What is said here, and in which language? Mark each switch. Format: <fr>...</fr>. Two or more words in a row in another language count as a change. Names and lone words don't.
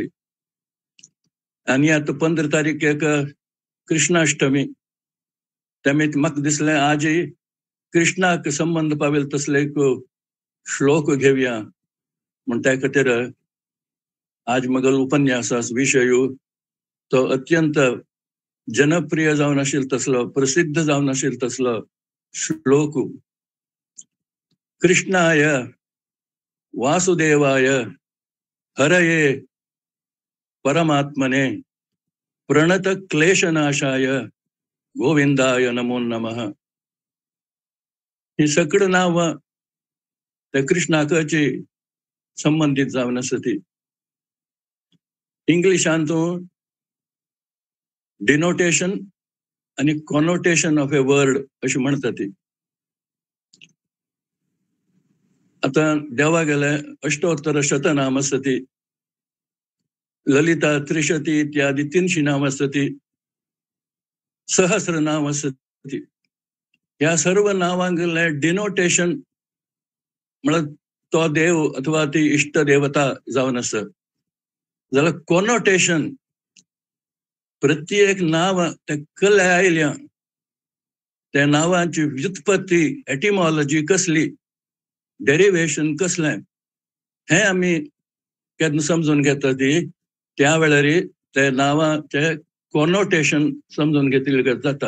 <kok>आणि आता 15 तारीखेक कृष्णाष्टमी त्यामुळे म्हाका दिसलें आज कृष्णाक संबंध पावेल तसले एक श्लोक घेवया म्हण त्या खातीर आज म्हगेलो उपन्यासाचो विशय तो अत्यंत जनप्रिय जावन आशिल्लो तसलो प्रसिद्ध जावन आशिल्लो तसलो श्लोक.</kok> <sa>कृष्णाय वासुदेवाय हरये परमात्मने प्रणत क्लेशनाशाय गोविंदाय नमो नमः.</sa> <kok>ही सगळं नाव त्या कृष्णाकाची संबंधित जावन आसत. इंग्लिशांतून डिनोटेशन आणि</kok> <en>connotation of a word</en> <kok>अशी म्हणतात. आता देवा गेले अष्टोत्तर शतनाम आसत. ललिता त्रिशती इत्यादी 300 नाव असत. सहस्र नाव असत. या सर्व नावांगले डिनोटेशन म्हळ्यार तो देव अथवा ती इष्ट देवता जावन आसत. जाल्यार कॉनोटेशन प्रत्येक नाव ते कले आयल्या त्या नावांची व्युत्पत्ती एटिमॉलॉजी कसली डेरिवेशन कसलें हे आमी केन्ना समजून घेता ती त्या वेळार त्या नावाचे कॉनोटेशन समजून घेतले जाता.</kok>